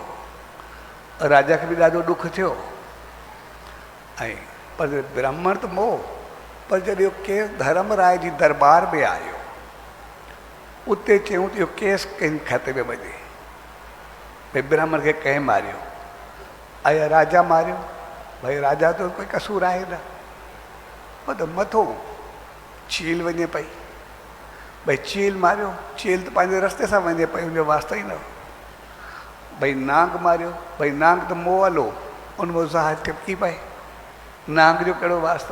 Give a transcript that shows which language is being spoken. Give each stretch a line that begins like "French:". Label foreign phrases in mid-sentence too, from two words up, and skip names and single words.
Sindhi: राजा खे बि ॾाढो ॾुख थियो। ऐं पर ब्राह्मण त मोह, पर जॾहिं केस धर्मराय जी दरबार में आयो, उते चयूं त इहो केस कंहिं खाते में वञे, भई ब्राह्मण खे कंहिं मारियो, आया राजा मारियो, भई राजा तो कोई कसूर आहे न। पोइ त मथो चील वञे पई, भई चील मारियो, चील त पंहिंजे रस्ते सां वञे पई, उनजो वास्तो ई न हो। भई नांग मारियो, भई नांग त मोअल हो, उनमें ज़ाहि टिपकी पए, नांग जो कहिड़ो वास्तो।